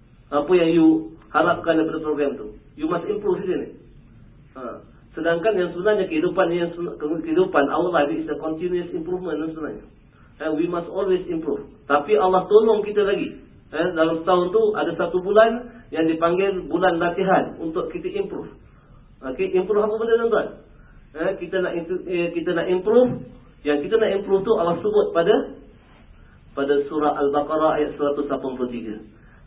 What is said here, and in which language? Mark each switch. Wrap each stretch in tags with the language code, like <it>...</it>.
<ms>Apa yang you harapkan daripada program tu?</ms> <en>You must improve isn't it?</en> <ms>Sedangkan yang sebenarnya kehidupan yang kehidupan</ms> <en>our life is a continuous improvement sebenarnya. And we must always improve.</en> <ms>Tapi Allah tolong kita lagi. Dalam setahun tu ada satu bulan yang dipanggil bulan latihan untuk kita improve. Okay, improve apa benda tuan-tuan? Kita nak improve. Yang kita nak improve tu Allah sebut pada surah Al-Baqarah ayat 183.</ms>